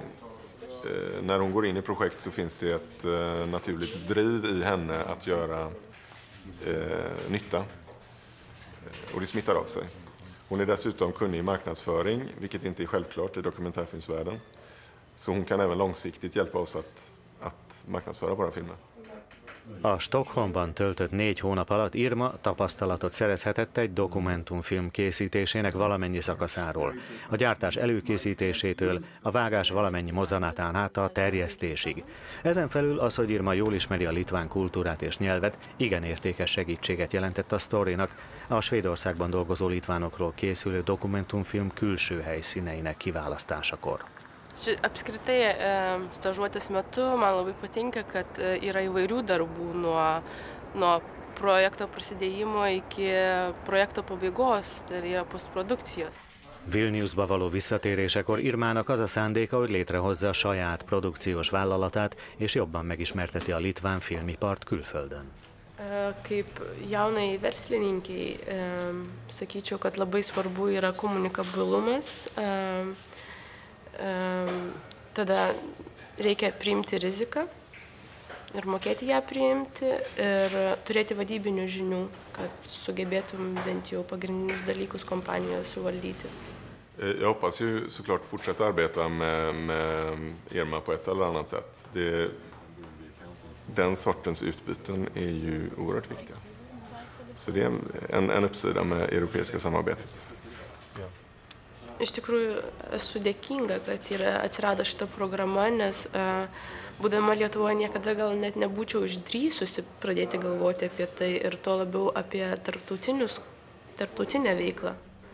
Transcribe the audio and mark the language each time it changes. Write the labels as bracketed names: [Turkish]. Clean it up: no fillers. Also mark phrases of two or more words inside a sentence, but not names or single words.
[Swedish] När hon går in i projekt så finns det ett naturligt driv i henne att göra nytta. Och det smittar av sig. Hon är dessutom kunnig i marknadsföring, vilket inte är självklart i dokumentärfilmsvärlden. Så hon kan även långsiktigt hjälpa oss att marknadsföra våra filmer. [Hungarian] A Stockholmban töltött 4 hónap alatt Irma tapasztalatot szerezhetett egy dokumentumfilm készítésének valamennyi szakaszáról. A gyártás előkészítésétől a vágás valamennyi mozzanatán át a terjesztésig. Ezen felül az, hogy Irma jól ismeri a litván kultúrát és nyelvet, igen értékes segítséget jelentett a Storynak, a Svédországban dolgozó litvánokról készülő dokumentumfilm külső helyszíneinek kiválasztásakor. [Lithuanian] Apskritai, stažuotės metu man labai patinka, kad yra įvairių darbų nuo projekto prasidėjimo iki projekto pabaigos, tai yra postprodukcijos. [Hungarian] Vilniusba való visszatérésekor Irmának az a szándéka, hogy létrehozza a saját produkciós vállalatát, és jobban megismerteti a litván filmipart külföldön. [Lithuanian] Kaip jaunai verslininkiai, sakyčiau, kad labai svarbu yra komunikabilumas. Tada reikia priimti riziką ir mokėti ją priimti ir turėti vadybinių žinių, kad sugebėtum bent jau pagrindinius dalykus kompanijoje suvaldyti. [Swedish] Jag hoppas ju såklart fortsätta arbeta med Irma på ett eller annat sätt. Den sortens utbyten är ju oerhört viktiga. Så det är en uppsida med europeiska samarbetet. [Lithuanian] Iš tikrųjų, esu dėkinga, kad atsirado šita programa, nes būdama Lietuvoje niekada gal net nebūčiau išdrįsusi pradėti galvoti apie tai ir to labiau apie tarptautinę veiklą.